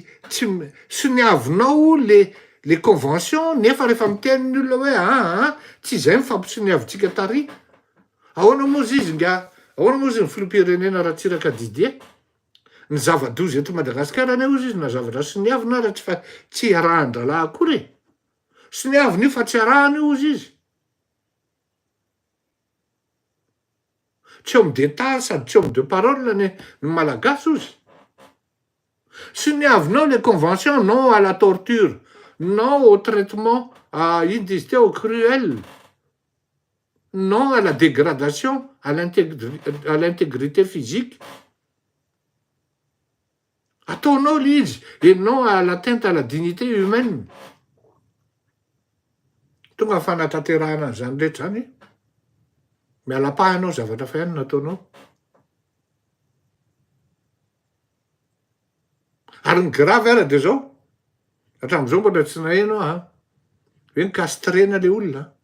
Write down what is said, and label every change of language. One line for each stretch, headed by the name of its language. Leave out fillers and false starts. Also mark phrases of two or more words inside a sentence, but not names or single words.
Malagasy: soniavinao le convention nefa rehefa miteny ny olona hoe tsy zay mifampisoniavitsika tary ahoana moa izy ahoana moa izy ny filoham-pirenena raha tsiraka Didier ny zava-dozy eto Madagasikara ane ozy izy na zavatra soniavina raha tsy arahan-dralahy akory soniavina io fa tsy arahany ozy izy
French: tsy homme d'état
Malagasy: sady tsy
French: homme de parole
Malagasy: ny malagasy ozy soniavinao
French: le convention non à la torture non au traitement,
Malagasy: ino izy teo
French: cruel, non à la dégradation, à l'intégrité physique.
Malagasy: Ataonao le izy,
French: et non à l'atteinte à la dignité humaine.
Malagasy: Tonga ny fanatanterahana an'izany rehetra zany, miala-pahanao zavatra fa ihany nataonao. Ary ny grave ara de zao, hatramin'izao mbola tsy nahainao hoe nikastrena le olona.